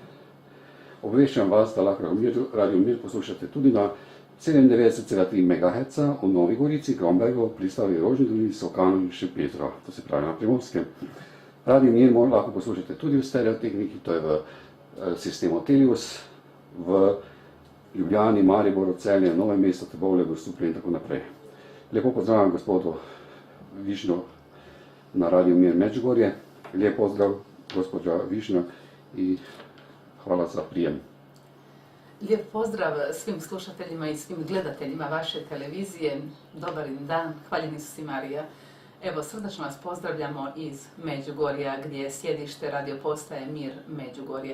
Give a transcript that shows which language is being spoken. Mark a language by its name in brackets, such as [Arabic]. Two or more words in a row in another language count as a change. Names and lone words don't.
[Slovenian] Obveščam vas, da lahko Radio Mir poslušate tudi na 97,3 MHz v Novi Gorici, Krombergu, Pristavi, Rožni dolini, Solkanu in Šempetru, to se pravi na Primorskem. Radio Mir lahko poslušate tudi v stereotehniki, to je v sistemu Telius, v Ljubljani, Mariboru, Celje, Novem mestu, Trbovlje, Grosuplje in tako naprej. Lepo pozdravljam gospodu Višnjo na Radio Mir Međugorje. [Croatian] Lep pozdrav, gospođa Višnja, i hvala za prijem. Lijep pozdrav svim slušateljima i svim gledateljima vaše televizije. Dobar im dan, hvaljeni su si Marija. Evo, srdačno vas pozdravljamo iz Međugorja, gdje je sjedište radio postaje Mir Međugorje.